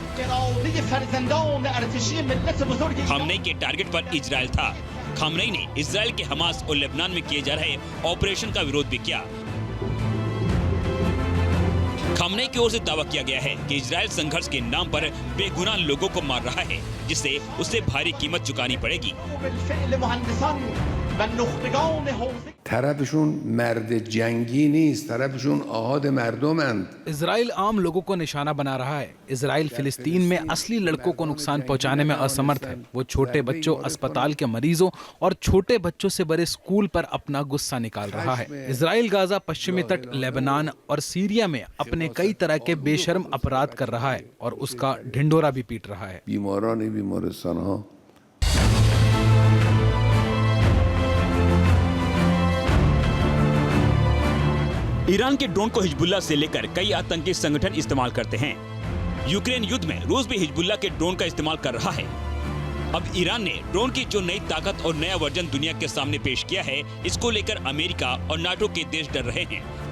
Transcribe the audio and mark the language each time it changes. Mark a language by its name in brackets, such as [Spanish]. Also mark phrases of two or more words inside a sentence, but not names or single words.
[Hindi] खामेनेई के टारगेट पर इजराइल था। खामेनेई ने इजराइल के हमास और लेबनान में किए जा रहे ऑपरेशन का विरोध भी किया। खामेनेई की ओर से दावा किया गया है कि इजराइल संघर्ष के नाम पर बेगुनाह लोगों को मार रहा है, जिससे उसे भारी कीमत चुकानी पड़ेगी। [Persian] طرفشون مرد جنگی نیست، طرفشون آحاد مردمند. [Hindi] इजराइल आम लोगों को निशाना बना रहा है। इजराइल फिलिस्तीन में असली लड़कों को नुकसान पहुंचाने में असमर्थ है। वो छोटे बच्चों, अस्पताल के मरीजों और छोटे बच्चों से बड़े स्कूल पर अपना गुस्सा निकाल रहा है। इजराइल गाजा, पश्चिमी तट, लेबनान और सीरिया में अपने कई तरह के बेशर्म अपराध कर रहा है और उसका ढिंढोरा भी पीट रहा है। [Persian] بیماران بیمارستان‌ها [Hindi] ईरान के ड्रोन को हिजबुल्ला से लेकर कई आतंकी संगठन इस्तेमाल करते हैं। यूक्रेन युद्ध में रूस भी हिजबुल्ला के ड्रोन का इस्तेमाल कर रहा है। अब ईरान ने ड्रोन की जो नई ताकत और नया वर्जन दुनिया के सामने पेश किया है, इसको लेकर अमेरिका और नाटो के देश डर रहे हैं।